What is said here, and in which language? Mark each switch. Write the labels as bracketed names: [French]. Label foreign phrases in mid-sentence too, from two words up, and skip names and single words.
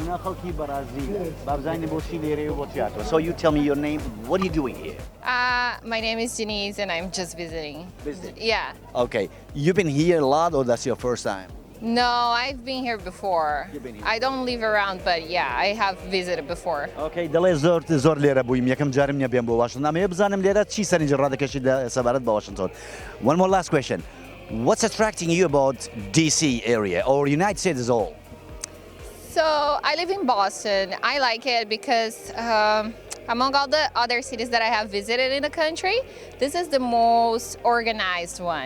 [English] So you tell me your name. What are you doing here? My name is Denise and I'm just visiting. Visiting? Yeah. Okay. You've been here a lot or that's your first time? No, I've been here before. You've been here. I don't live around, but yeah, I have visited before. Okay. [Central Kurdish] دەڵێ زۆر لێرە بوویم، یەکەم جارم نییە بێم بۆ واشنتۆن. ئەمەیە بزانم لێرە چی سەرنجە ڕادەکەشیت سەبارەت بە واشنتۆن. [English] One more last question. What's attracting you about DC area or United States as a whole? So I live in Boston. I like it because among all the other cities that I have visited in the country, this is the most organized one.